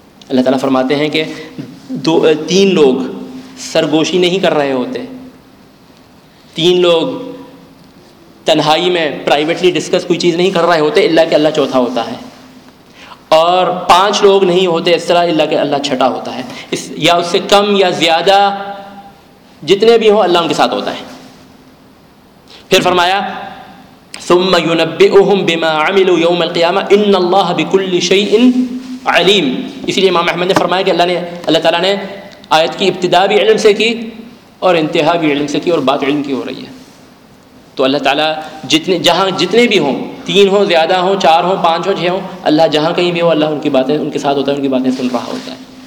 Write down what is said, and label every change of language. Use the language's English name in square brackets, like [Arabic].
[Urdu] اللہ تعالیٰ فرماتے ہیں کہ تین لوگ سرگوشی نہیں کر رہے ہوتے، تین لوگ تنہائی میں [English] privately discuss [Urdu] کوئی چیز نہیں کر رہے ہوتے الا کہ اللہ چوتھا ہوتا ہے، اور پانچ لوگ نہیں ہوتے اس طرح الا کہ اللہ چھٹا ہوتا ہے، اس یا اس سے کم یا زیادہ جتنے بھی ہوں اللہ ان کے ساتھ ہوتا ہے. پھر فرمایا [Arabic] ثم ينبئهم بما عملوا يوم القيامة ان اللہ بكل شيء علیم. [Urdu] اسی لیے امام احمد نے فرمایا کہ اللہ تعالیٰ نے آیت کی ابتدا بھی علم سے کی اور انتہا بھی علم سے کی اور بات علم کی ہو رہی ہے. تو اللہ تعالیٰ جہاں جتنے بھی ہوں, تین ہوں, زیادہ ہوں, چار ہوں, پانچ ہوں, چھ ہوں, اللہ جہاں کہیں بھی ہو اللہ ان کی باتیں ان کے ساتھ ہوتا ہے, ان کی باتیں سن رہا ہوتا ہے.